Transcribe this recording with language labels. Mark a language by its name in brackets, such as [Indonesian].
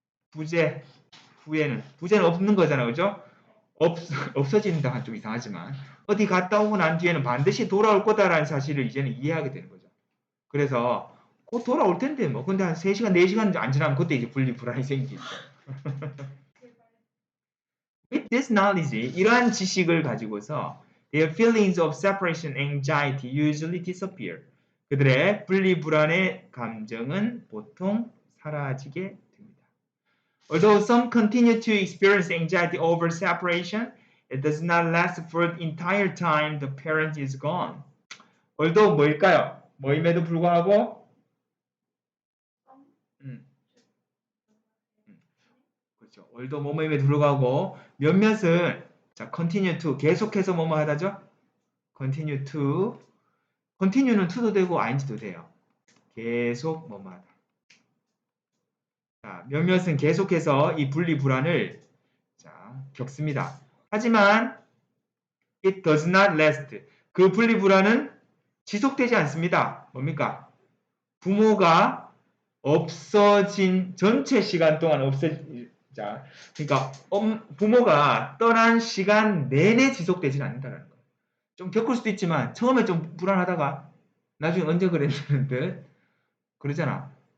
[Korean] 부재, 후에는. 부재는 없는 거잖아요. 그죠? 없어진다 좀 이상하지만 어디 갔다 오고 난 뒤에는 반드시 돌아올 거다라는 사실을 이제는 이해하게 되는 거죠. 그래서 곧 돌아올 텐데 뭐 근데 한 3시간, 4시간 안 지나면 그때 이제 분리불안이 생기죠. [English] With this knowledge, [Korean] 이러한 지식을 가지고서 [English] their feelings of separation anxiety usually disappear. [Korean] 그들의 분리불안의 감정은 보통 사라지게 됩니다. [English] Although some continue to experience anxiety over separation, it does not last for the entire time the parent is gone. [Korean] Although 뭐일까요? 뭐임에도 불구하고 그렇죠. although 뭐뭐임에도 불구하고 몇몇은 자 [English] continue to [Korean] 계속해서 뭐뭐 하다죠? continue to continue는 to도 되고 ing도 돼요. 계속 뭐뭐 하다. 자, 몇몇은 계속해서 이 분리 불안을 자, 겪습니다. [English] 하지만 it does not last. [Korean] 그 분리 불안은 지속되지 않습니다. 뭡니까? 부모가 없어진 전체 시간 동안 자, 그러니까 부모가 떠난 시간 내내 지속되지는 않는다는 거예요. 좀 겪을 수도 있지만 처음에 좀 불안하다가 나중에 언제 그랬냐는 듯 그러잖아.